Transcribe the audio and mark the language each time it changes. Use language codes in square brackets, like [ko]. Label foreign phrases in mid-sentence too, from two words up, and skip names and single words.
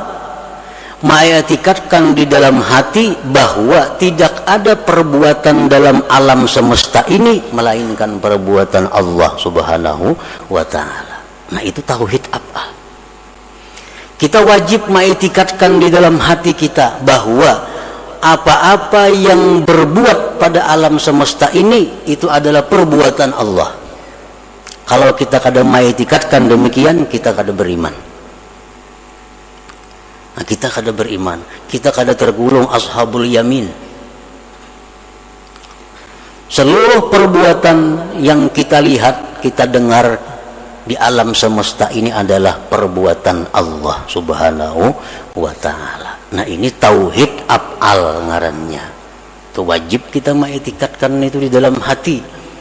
[id] Mengetikatkan di dalam hati bahwa tidak ada perbuatan dalam alam semesta ini melainkan perbuatan Allah [ar] Subhanahu wa ta'ala. [id] Nah, itu tauhid af'al. Kita wajib mengetikatkan di dalam hati kita bahwa apa-apa yang berbuat pada alam semesta ini itu adalah perbuatan Allah. [bjn] Kalau kita kada mengetikatkan demikian, kita kada beriman. Nah, kita kada beriman, kita kada tergolong [ar] ashabul yamin. [id] Seluruh perbuatan yang kita lihat, kita dengar di alam semesta ini adalah perbuatan Allah [ar] Subhanahu wa ta'ala. [bjn] Nah, ini tauhid af'al ngarannya. Itu wajib kita mengetikatkan itu di dalam hati.